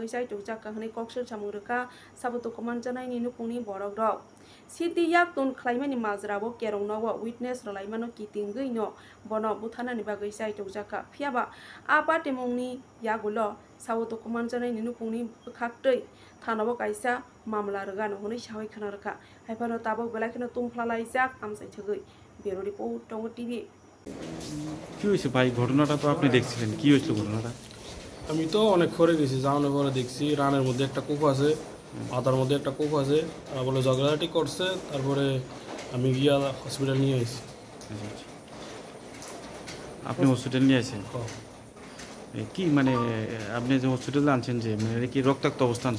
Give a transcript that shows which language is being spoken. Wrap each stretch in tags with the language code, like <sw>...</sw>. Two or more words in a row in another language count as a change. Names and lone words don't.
<trp>जायटक जाका हनै कक्सल सामुरका साबतो कमानजानायनि नुकुंनि बरक रक सिटी याक तुन खलायमानि माजराबो केरंनावो विटनेस रलायमानो कितिंगै न बन बुथारनानि बागै जायटक जाका फियाबा आपा टेमंनि यागुलो साबतो कमानजानायनि नुकुंनि खाक्तै थानाबो काइसा मामला रगानो हनै सावै खनारका हायफानो ताबो बेलाखनो तुमफ्लालायजाक आमसाइ थगै बेरो रिपोर्ट टंगो टीवी</trp> <bn>কি হয়েছে ভাই ঘটনাটা তো আপনি দেখছিলেন কি হয়েছিল ঘটনাটা আমি তো অনেক পরে গেছি যাওয়ানোর পরে দেখছি রানের মধ্যে একটা কূপ আছে মাথার মধ্যে একটা কূপ আছে বলে ঝগড়াঝাটি করছে তারপরে আমি গিয়া হসপিটাল নিয়ে আসি আপনি হসপিটাল নিয়ে আসেন কি মানে আপনি যে হসপিটালে আনছেন যে মানে কি রক্তাক্ত অবস্থা আছে</bn>